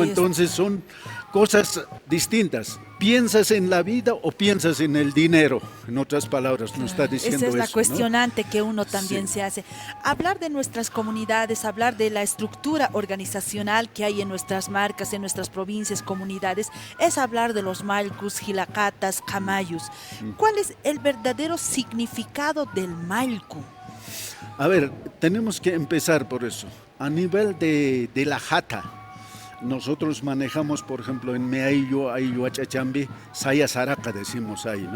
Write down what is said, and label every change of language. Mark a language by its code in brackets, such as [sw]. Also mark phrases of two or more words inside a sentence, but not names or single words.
[es] Entonces son cosas distintas. ¿Piensas en la vida o piensas en el dinero? En otras palabras, nos está diciendo eso. Esa es la cuestionante, ¿no? que uno también se hace. Hablar de nuestras comunidades, hablar de la estructura organizacional que hay en nuestras marcas, en nuestras provincias, comunidades, es hablar de los malcus, jilacatas, camayus. ¿Cuál es el verdadero significado del malcu? A ver, tenemos que empezar por eso. A nivel de la jata, nosotros manejamos, por ejemplo, en Meaillo, Ayllu, Achachambi, Saya Saraca decimos ahí, ¿no?